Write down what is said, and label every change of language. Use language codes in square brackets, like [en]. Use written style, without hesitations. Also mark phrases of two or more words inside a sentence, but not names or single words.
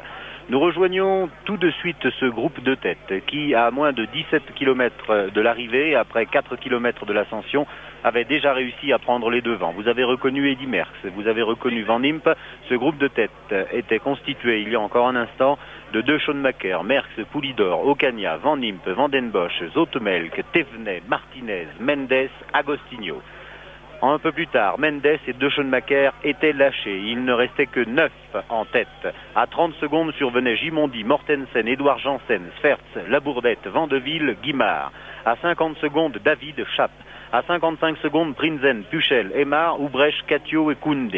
[fr] Nous rejoignons tout de suite ce groupe de tête qui, à moins de 17 km de l'arrivée, après 4 km de l'ascension, avait déjà réussi à prendre les devants. Vous avez reconnu Eddy Merckx, vous avez reconnu Van Impe. Ce groupe de tête était constitué il y a encore un instant de deux Schoenmaker, Merckx, Poulidor, Ocaña, Van Impe, Van den Bosch, Zotemelk, Thévenet, Martinez, Mendes, Agostinho. Un peu plus tard, Mendes et deux Schoenmaker étaient lâchés. Il ne restait que 9 en tête. À 30 secondes survenaient Gimondi, Mortensen, Édouard Janssen, Sfertz, Labourdette, Vandeville, Guimard. À 50 secondes, David, Chappe. À 55 secondes, Prinzen, Puchel, Aymar, Oubrecht, Catio et Koundé.